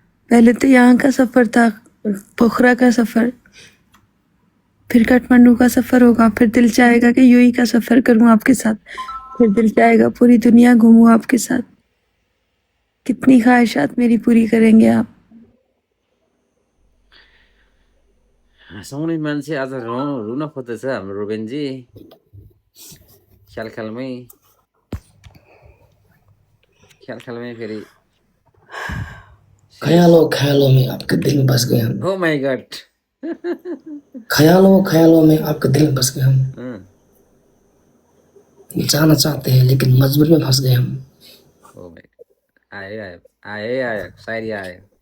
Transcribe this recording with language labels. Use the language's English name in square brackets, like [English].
[Hindi] पहले तो यहाँ का सफर था, पोखरा का सफर, फिर काठमांडू का सफर होगा, फिर दिल चाहेगा कि यूएई का सफर करूं आपके साथ, फिर दिल चाहेगा पूरी दुनिया घूमूं आपके साथ। कितनी ख्वाहिशात मेरी पूरी करेंगे आप? [Nepali] हँसाउने मान्छे आज रुन खोज्दैछ हाम्रो रुबेनजी ख्याल ख्यालमै फेरि [Hindi] ख्यालों ख्यालों में आपके दिल में बस गए हम। [English] oh my god [Hindi] ख्यालों ख्यालों में आपके दिल में बस गए हम। जाना चाहते हैं लेकिन मजबूरी में फंस गए हम। [Nepali] ओ माई आयो शायरी आयो